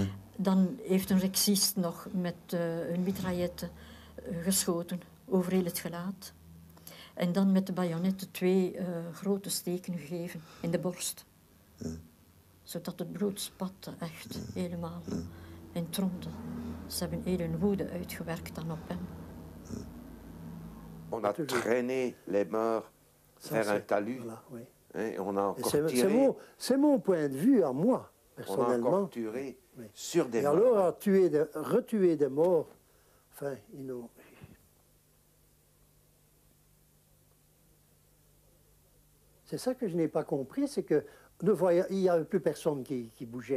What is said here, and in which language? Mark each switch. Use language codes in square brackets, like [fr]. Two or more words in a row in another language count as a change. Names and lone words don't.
[nl] Dan heeft een rexist nog met een mitraillette geschoten over heel het gelaat. En dan met de bajonetten 2 grote steken gegeven in de borst. Ja. Zodat het bloed spatte, echt, helemaal. Ja. En tromde. Ze hebben heel hun woede uitgewerkt dan op hem. Ja. [fr] On a traîné les morts vers un talus. Voilà, oui. Et on a encore tiré. C'est mon point de vue à moi, personnellement. On a encore tiré sur des morts. Et alors, retuer des morts, enfin, ils n'ont... C'est ça que je n'ai pas compris, c'est que il n'y avait plus personne qui bougeait.